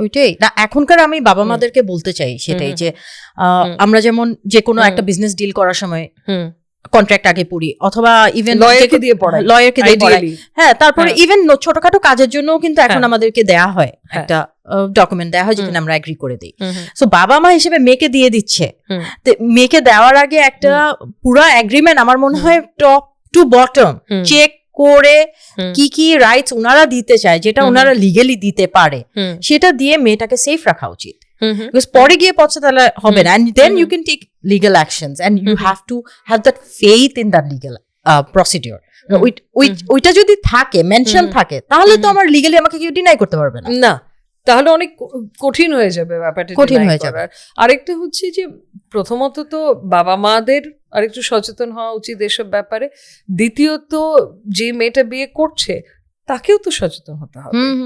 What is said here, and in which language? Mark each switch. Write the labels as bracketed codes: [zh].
[bn] ওইটাই না, এখনকার আমি বাবা মাদেরকে বলতে চাই সেটাই যে আমরা যেমন যে কোনো একটা বিজনেস ডিল করার সময় কন্ট্রাক্ট আগে পড়ি, অথবা ইভেন লয়ারকে দিয়ে পড়াই, হ্যাঁ, তারপরে ইভেন ছোটখাটো কাজের জন্য কিন্তু এখন আমাদেরকে দেয়া হয় একটা ডকুমেন্ট দেওয়া হয় যেখানে আমরা এগ্রি করে দিই। সো বাবা মা হিসেবে মেয়েকে দিয়ে দিচ্ছে, মেয়েকে দেওয়ার আগে একটা পুরো এগ্রিমেন্ট আমার মনে হয় টপ টু বটম চেক করে কি কি রাইটস ওনারা দিতে চায়, যেটা ওনারা লিগেলি দিতে পারে, সেটা দিয়ে মেয়েটাকে সেফ রাখা উচিত। পরে গিয়ে পছন্দ হবে না, [en] and then you can take legal actions and you have to have that faith in that legal procedure. [bn] ওইটা যদি থাকে, মেনশন থাকে, তাহলে তো আমার লিগালি আমাকে কেউ ডিনাই করতে পারবে না। না, তাহলে অনেক কঠিন হয়ে যাবে ব্যাপারটা, কঠিন হয়ে যাবে। আরেকটা হচ্ছে যে প্রথমত তো বাবা মাদের আরেকটু সচেতন হওয়া উচিত এসব ব্যাপারে। দ্বিতীয়ত যে মেয়েটা বিয়ে করছে তাকেও তো সচেতন হতে হবে।